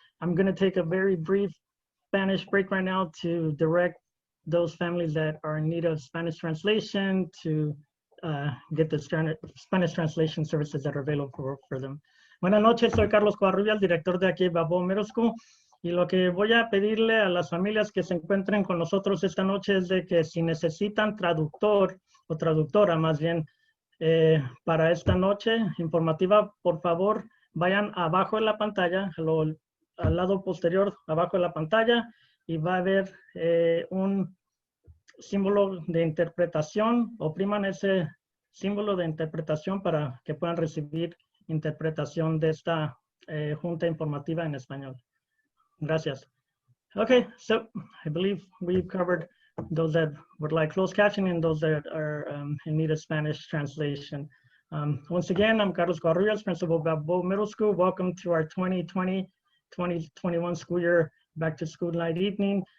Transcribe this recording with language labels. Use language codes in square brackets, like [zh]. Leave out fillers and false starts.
[en] I'm going to take a very brief Spanish break right now to direct those families that are in need of Spanish translation to get the Spanish translation services that are available for them. [es] Buenas noches, soy Carlos Covarrubias, director de aquí Balboa Middle School. Y lo que voy a pedirle a las familias que se encuentren con nosotros esta noche es de que si necesitan traductor o traductora más bien para esta noche informativa, por favor vayan abajo de la pantalla, al lado posterior abajo de la pantalla, y va a haber un símbolo de interpretación. Opriman ese símbolo de interpretación para que puedan recibir interpretación de esta junta informativa en español. Gracias. [en] Okay, so I believe we've covered those that would like closed captioning and those that are in need of Spanish translation. Once again, I'm Carlos Covarrubias, Principal of Balboa Middle School. Welcome to our 2020-2021 school year back to school night evening.